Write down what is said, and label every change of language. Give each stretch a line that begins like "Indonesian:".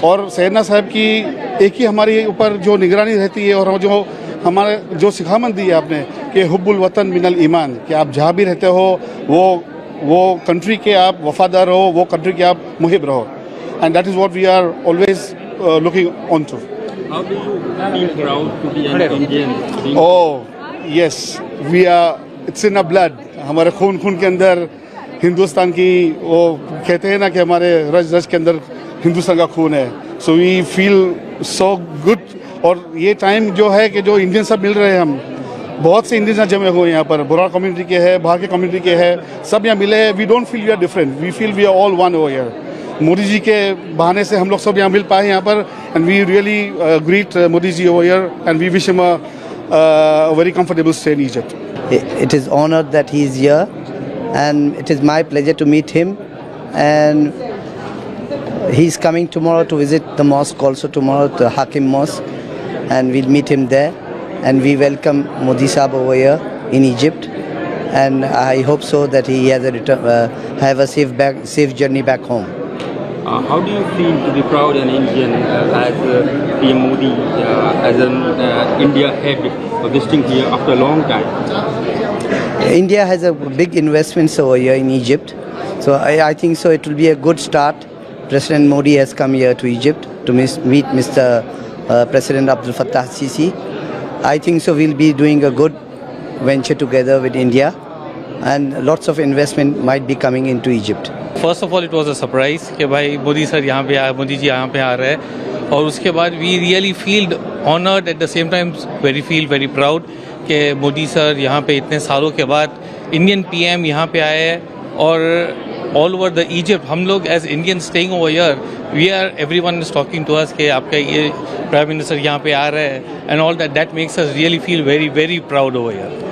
Hindi: और सैयदना साहब की एक ही हमारी ऊपर जो निगरानी रहती है और जो हमारे जो सिखामत दी है आपने कि हुब्बुल वतन मिनल ईमान, कि आप जहाँ भी रहते हो वो कंट्री के आप वफादार हो, वो कंट्री के आप मुहिब रहो.
English: And that is what we are always looking on to. How do you feel proud to be an Indian? Oh yes, we are. It's in our blood.
Hindi: हमारे खून के अंदर हिंदुस्तान की, वो कहते हैं ना कि हमारे रज के अंदर हिंदुस्तान का खून है.
English: So we feel so good.
Hindi: और ये टाइम जो है कि जो इंडियन सब मिल रहे हैं, हम बहुत से इंडियंस जमे हुए हैं यहाँ पर, बोरा कम्युनिटी के हैं, बाहर के कम्युनिटी के हैं, सब यहाँ मिले हैं.
English: We don't feel we are different, we feel we are all one over here.
Hindi: Modi ji के बहाने से हम लोग सब यहाँ मिल पाए यहाँ पर,
English: And we really greet Modi ji over here and we wish him a very comfortable stay in Egypt. It is honored that he is here, and it is my pleasure to meet him. And he is coming tomorrow to visit the mosque also tomorrow, the Hakim Mosque, and we'll meet him there. And we welcome Modi Sahab over here in Egypt, and I hope so that he has have a safe journey back home. How do you feel to be proud an Indian as PM Modi, as an India head visiting here after a long time? India has a big investments over here in Egypt, so I think so it will be a good start. President Modi has come here to Egypt to meet Mr. President Abdel Fattah Sisi. I think so we'll be doing a good venture together with India, and lots of investment might be coming into Egypt. First of all it was a surprise
Hindi: कि भाई Modi sir यहाँ पे आ मोदी जी यहाँ पे आ रहे हैं,
English: और उसके बाद we really feel honoured at the same time very proud कि
Hindi: मोदी सर यहाँ पे इतने सालों के बाद इंडियन पीएम यहाँ पे आए हैं,
English: और all over the Egypt हम लोग as Indian staying over here we are everyone is talking to us
Hindi: कि आपका ये प्राइम मिनिस्टर यहाँ पे आ रहे हैं,
English: And all that makes us really feel very proud over here.